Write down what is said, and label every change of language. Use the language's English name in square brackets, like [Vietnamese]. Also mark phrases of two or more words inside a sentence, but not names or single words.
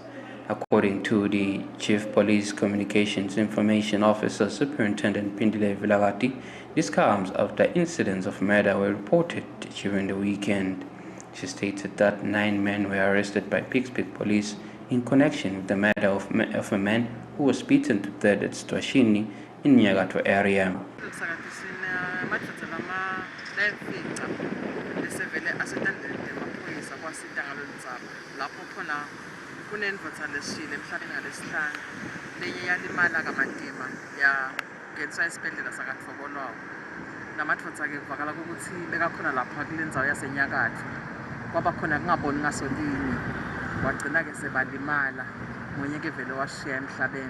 [English] According to the Chief Police Communications Information Officer, Superintendent Pindile Vilagati, this comes after incidents of murder were reported during the weekend. She stated that 9 men were arrested by Pickswick police in connection with the murder of a man who was beaten to death at ESWATINI in Nyagato area. [Swati] Kunenvotsa lesishile emhlabeni ngalesihlanu lenye yalimala kamadima yangeniswa esibhedlela sakatfobolwawo namadvodza-ke kuvakala ukuthi bekakhona lapha kule ndzawo yasenyakatho kwaba khona kungaboni ngasolinye wagcina-ke sebalimala munye-ke vele washiya emhlabeni.